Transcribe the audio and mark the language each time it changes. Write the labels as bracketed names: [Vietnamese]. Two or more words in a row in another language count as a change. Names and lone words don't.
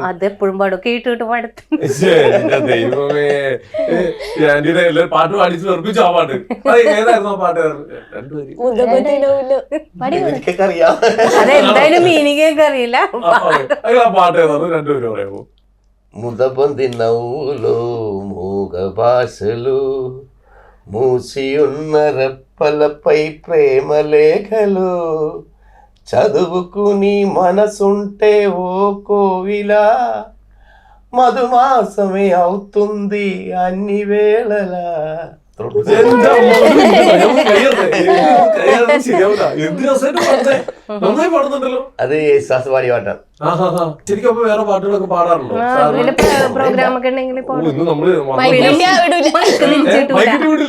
[Malayalam] അത് എപ്പോഴും പാടും. കേട്ട് പാടും. ദൈവമേ, എല്ലാവരും പാട്ട് പാടിച്ച് ഉറപ്പിച്ചു. ആ പാട്ട് ഏതായിരുന്നു? ആ പാട്ട് അതെന്തായാലും മീനിങ് ഒക്കെ അറിയില്ല. ആ പാട്ട് ഏതാണ്? രണ്ടുപേരും പറയാമോ? [Telugu] ముదబంది నవ్వులో మూగ భాషలు మూసియున్న రెప్పలపై ప్రేమ లేఖలు చదువుకు నీ మనసుంటే ఓ కోవిలా మధుమాసమే అవుతుంది అన్ని వేళలా. [Malayalam] പാടുന്നുണ്ടല്ലോ. അത് യേശുദാസ് പാടിയ പാട്ടാണ്. ശരിക്കും അപ്പൊ വേറെ പാട്ടുകളൊക്കെ പാടാറുണ്ടോ? പ്രോഗ്രാം ഒക്കെ ഉണ്ടെങ്കിൽ ഇന്ന് നമ്മള് മൈക്കിട്ട് വിടില്ല.